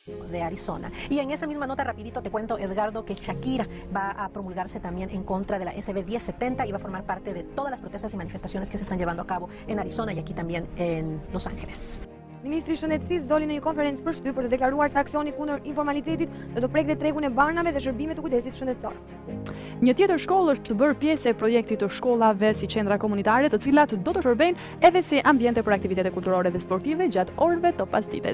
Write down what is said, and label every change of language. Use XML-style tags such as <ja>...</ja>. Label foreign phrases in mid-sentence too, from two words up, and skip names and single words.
<es>de Arizona. Y en esa misma nota, rapidito te cuento, Edgardo, que Shakira va a promulgarse también en contra de la SB 1070 y va a formar parte de todas las protestas y manifestaciones que se están llevando a cabo en Arizona y aquí también en Los Ángeles.</es> <sq>Ministri i Shëndetësisë doli në një konferencë për shtyp për të deklaruar se aksioni kundër informalitetit do të prekte tregun e banave dhe shërbimet të kujdesit shëndetësor. Një tjetër shkollë është të bërë pjesë e projektit të shkollave si qendra komunitare, të cilat do të shërbejnë edhe si ambiente për aktivitete kulturore dhe sportive gjatë orëve të pasdites.</sq>